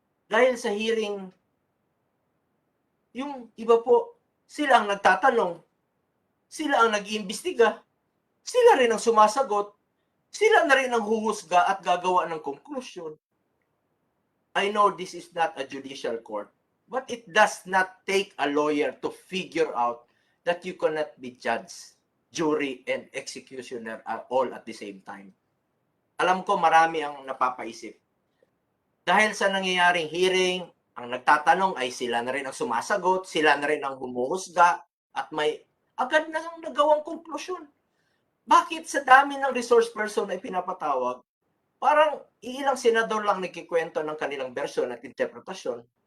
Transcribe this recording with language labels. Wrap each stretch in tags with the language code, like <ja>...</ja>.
<tl>Dahil sa hearing, yung iba po, sila ang nagtatanong, sila ang nag-iimbestiga, sila rin ang sumasagot, sila na rin ang huhusga at gagawa ng conclusion.</tl> <en>I know this is not a judicial court, but it does not take a lawyer to figure out that you cannot be judge, jury, and executioner all at the same time.</en> <tl>Alam ko marami ang napapaisip. Dahil sa nangyayaring hearing, ang nagtatanong ay sila na rin ang sumasagot, sila na rin ang humuhusga, at agad na lang nagawang konklusyon. Bakit sa dami ng resource person ay pinapatawag, parang ilang senador lang nagkikwento ng kanilang bersyon at interpretasyon?</tl>